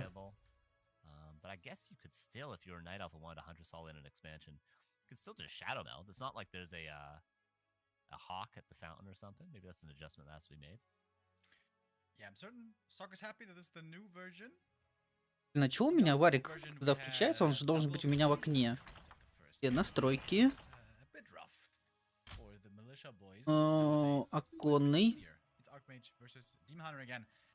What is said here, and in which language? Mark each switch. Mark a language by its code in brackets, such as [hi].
[en] viable. But I guess you could still, if you're a Night Elf and wanted to Huntress all in an expansion, you could still just Shadow Meld. It's not like there's a hawk at the fountain or something. Maybe that's an adjustment that has to be made. Yeah, I'm certain Soccer's happy that this is the new version. [ru] А чего у меня Варик, когда включается, он же должен быть у меня в окне. Где настройки? [en] A bit rough for the militia boys. [ru] Оконный. [en] It's Archmage versus Demon Hunter again.